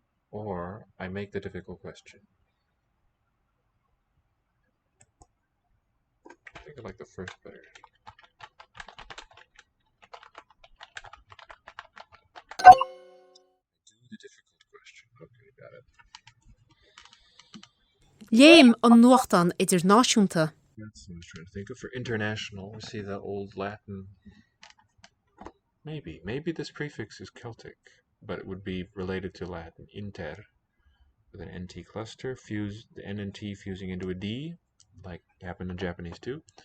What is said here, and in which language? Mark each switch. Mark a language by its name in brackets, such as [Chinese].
[English] Or I make the difficult question. I think I like the first better. Do the difficult question. Okay, got it. [Irish] Léim an nuachtan idirnáisiúnta. [English] That's what I was trying to think of. For international, we see the old Latin. Maybe this prefix is Celtic, but it would be related to Latin. Inter, with an NT cluster, fuse the N and T fusing into a D, like happened in Japanese too.